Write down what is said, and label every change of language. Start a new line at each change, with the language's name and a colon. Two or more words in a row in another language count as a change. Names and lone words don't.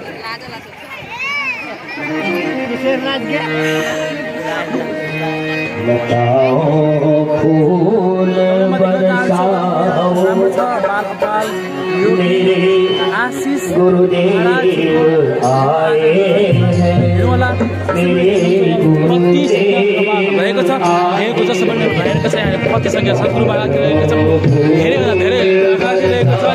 Hindi: बताओ फूल बरसाओ मेरे आशीष गुरुदेव आए हैं, मेरे गुरुदेव
Nepali: जस्तो पनि भइरहेको छ। यहाँ कति सङ्ख्या सद्गुरु बाबा गरिरहेको छ, धेरैभन्दा धेरै गरिरहेको छ।